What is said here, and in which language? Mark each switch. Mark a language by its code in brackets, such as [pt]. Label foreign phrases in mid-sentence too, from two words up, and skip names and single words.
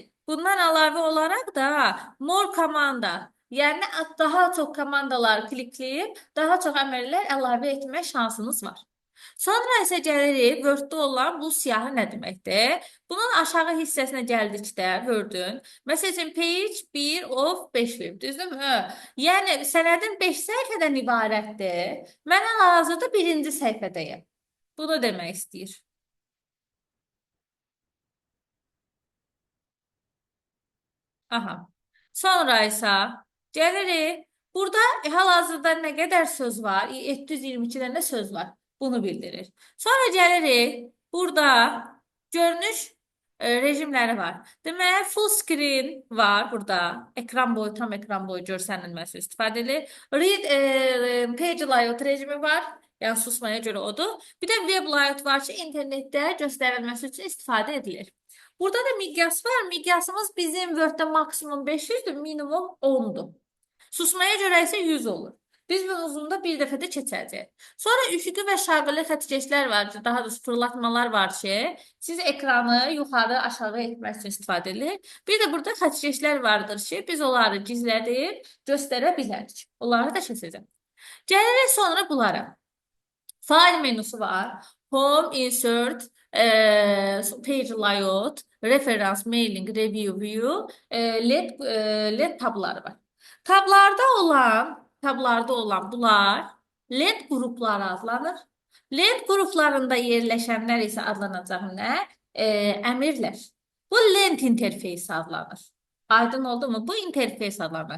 [az] Bundan əlavə olaraq da more komanda, yəni daha çox komandalar klikləyib, daha çox əmrlər əlavə etmə şansınız var. Sonra isə gəlirik, Word-də olan bu siyahı nə deməkdir? Bunun aşağı hissəsinə gəldikdə Word-ün, məsələn, [en] page 1 of 5 [az] verib, düzdürmü? Yəni, sənədin 5 səhifədən ibarətdir. Mən hal-hazırda birinci səhifədəyim. Bunu demək istəyir. Aha. Sonra isə gəlirik. Burada hal-hazırda nə qədər söz var? 722 dənə söz var. Bunu bildirir. Sonra gəlirik. Burada görünüş rejimləri var. Deməli, [en] full screen [az] var burada. Ekran boyu, tam ekran boyu görsənilməsi istifadə edilir. [en] Read page layout [az] rejimi var. Yəni susmaya görə odur. Bir də [en] web layout [az] var ki, internetdə göstərilməsi üçün istifadə edilir. Burada da miqyas var. Miqyasımız bizim Word-də maksimum 500-dür, minimum 10-dur. Susmaya görə isə 100 olur. Biz bunun uzunluğunda bir dəfədə keçəcəyik. Sonra üfüqi və şaquli xəttkeşlər var ki, daha doğrusu fırlatmalar var ki, siz ekranı yuxarı, aşağı etmək üçün istifadə edilir. Bir də burada xəttkeşlər vardır ki, biz onları gizlədib göstərə bilərik. Onları da keçəcəm. Gəlirik sonra bunlara. File menüsü var. [en] Home, insert, page layout, reference, mailing, review, view, LED [az] tabları var. Tablarda olan bunlar LED qrupları adlanır. LED qruplarında yerləşənlər isə adlanacaq nə? Əmrlər. Bu lent interfeysi adlanır. Aydın oldu mu? Bu interfeys adlanır.